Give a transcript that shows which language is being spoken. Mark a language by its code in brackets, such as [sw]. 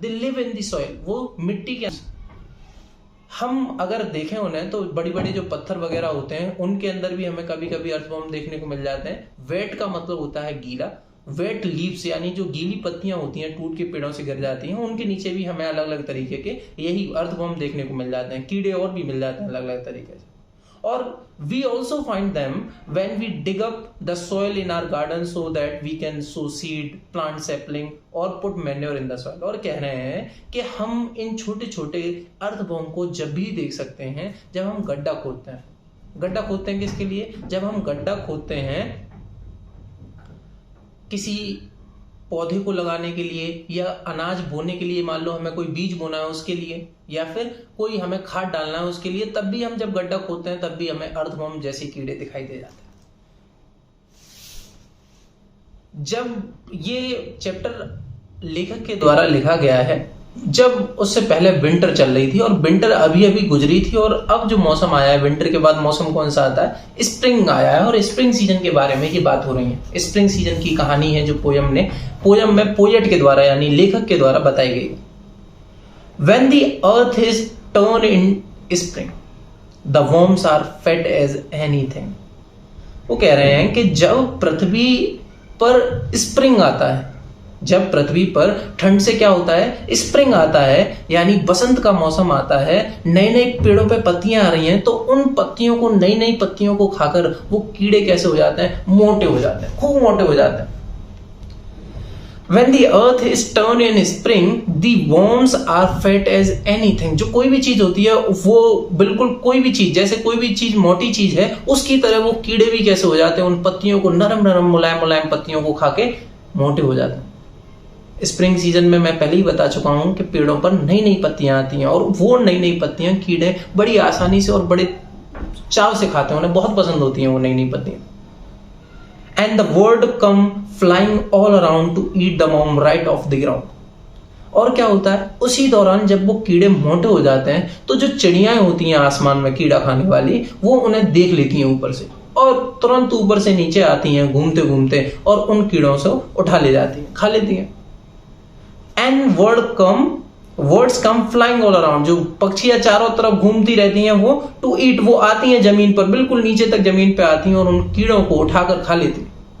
[en] they live in the soil, [hi] वो मिट्टी के अंदर। हम अगर देखें उन्हें तो बड़ी बड़ी जो पत्थर वगैरह होते हैं उनके अंदर भी हमें कभी कभी अर्थवॉर्म देखने को मिल जाते हैं। वेट का मतलब होता है गीला। वेट लीव्स यानी जो गीली पत्तियां होती हैं, टूट के पेड़ों से गिर जाती हैं, उनके नीचे भी हमें अलग अलग तरीके के यही अर्थवॉर्म देखने को मिल जाते हैं। कीड़े और भी मिल जाते हैं अलग अलग तरीके से। और [en] we also find them when we dig up the soil in our garden so that we can sow seed, plant sapling or put manure in the soil। [hi] और कह रहे हैं कि हम इन छोटे छोटे अर्थवॉर्म को जब भी देख सकते हैं जब हम गड्ढा खोदते हैं। गड्ढा खोदते हैं किसके लिए? जब हम गड्ढा खोदते हैं किसी पौधे को लगाने के लिए या अनाज बोने के लिए, मान लो हमें कोई बीज बोना है उसके लिए, या फिर कोई हमें खाद डालना है उसके लिए, तब भी हम जब गड्ढा खोदते हैं तब भी हमें अर्थवॉर्म जैसे कीड़े दिखाई दे जाते हैं। जब ये चैप्टर लेखक के द्वारा लिखा गया है, जब उससे पहले विंटर चल रही थी और विंटर अभी अभी गुजरी थी, और अब जो मौसम आया है, विंटर के बाद मौसम कौन सा आता है? स्प्रिंग आया है। और स्प्रिंग सीजन के बारे में ये बात हो रही है। स्प्रिंग सीजन की कहानी है जो पोयम में पोएट के द्वारा यानी लेखक के द्वारा बताई गई। [en] When the earth is turned in spring, the worms are fed as anything। [hi] वो कह रहे हैं कि जब पृथ्वी पर स्प्रिंग आता है, जब पृथ्वी पर ठंड से क्या होता है? स्प्रिंग आता है, यानी बसंत का मौसम आता है, नए नए पेड़ों पे पत्तियां आ रही हैं, तो उन पत्तियों को, नई नई पत्तियों को खाकर वो कीड़े कैसे हो जाते हैं? मोटे हो जाते हैं, खूब मोटे हो जाते हैं। [en] When the earth is turned in spring, the worms are fat as anything. [hi] जो कोई भी चीज होती है वो बिल्कुल कोई भी चीज, जैसे कोई भी चीज मोटी चीज है उसकी तरह वो कीड़े भी कैसे हो जाते हैं, उन पत्तियों को नरम नरम मुलायम मुलायम पत्तियों को खा के मोटे हो जाते हैं। स्प्रिंग सीजन में मैं पहले ही बता चुका हूं कि पेड़ों पर नई नई पत्तियां आती हैं और वो नई नई पत्तियां कीड़े बड़ी आसानी से और बड़े चाव से खाते हैं, उन्हें बहुत पसंद होती हैं वो नई नई पत्तियां। [en] And the bird come flying all around to eat the worm right off the ground. [hi] और क्या होता है उसी दौरान जब वो कीड़े मोटे हो जाते हैं तो जो चिड़ियाएं होती हैं आसमान में कीड़ा खाने वाली, वो उन्हें देख लेती हैं ऊपर से और तुरंत ऊपर से नीचे आती हैं घूमते घूमते और उन कीड़ों से उठा ले जाती हैं, खा लेती हैं। [en] and birds come flying all around, [hi] जो पक्षियां चारों तरफ घूमती रहती हैं वो [en] to eat, [hi] वो आती हैं जमीन पर, बिल्कुल नीचे तक जमीन पे आती हैं और उन कीड़ों को उठाकर खा लेती हैं।